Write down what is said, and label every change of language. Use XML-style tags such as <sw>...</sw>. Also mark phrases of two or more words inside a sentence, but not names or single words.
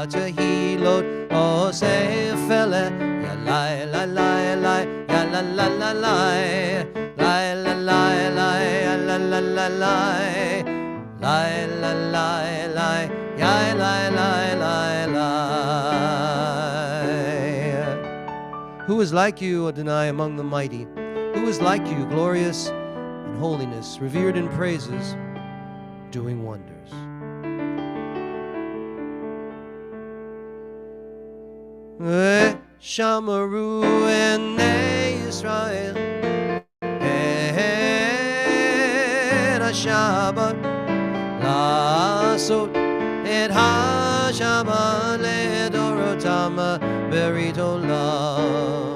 <he>תהילות עושה פלא ya la la la la ya la la la la la la la la ya la la la la la la la la ya la la la la.</he> <en>Who is like you, Adonai, among the mighty? Who is like you, glorious in holiness, revered in praises, doing wonders?</en> <he>שמרו בני ישראל את השבת לעשות את השבת לדורותם ברית עולם.</he>